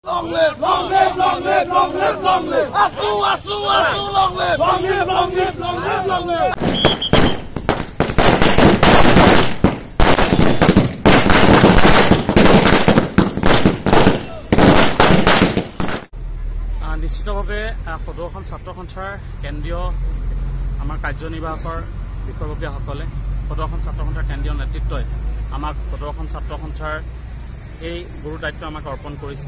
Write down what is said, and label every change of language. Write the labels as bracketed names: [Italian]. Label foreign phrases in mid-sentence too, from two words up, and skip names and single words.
[English] Long live, long live, long live, long live, long live. Asu, asu, asu, long live. Long live, long live, long live, long live. [Assamese] নিশ্চিতভাৱে সদৌখন ছাত্ৰ সন্থাৰ কেন্দ্ৰীয় আমাৰ কাৰ্যনিৰ্বাহকৰ বিষয়ববীয়াসকলে সদৌখন ছাত্ৰ সন্থাৰ কেন্দ্ৰীয় নেতৃত্বই আমাক সদৌখন ছাত্ৰ সন্থাৰ এই গুৰু দায়িত্ব আমাক অৰ্পণ কৰিছে।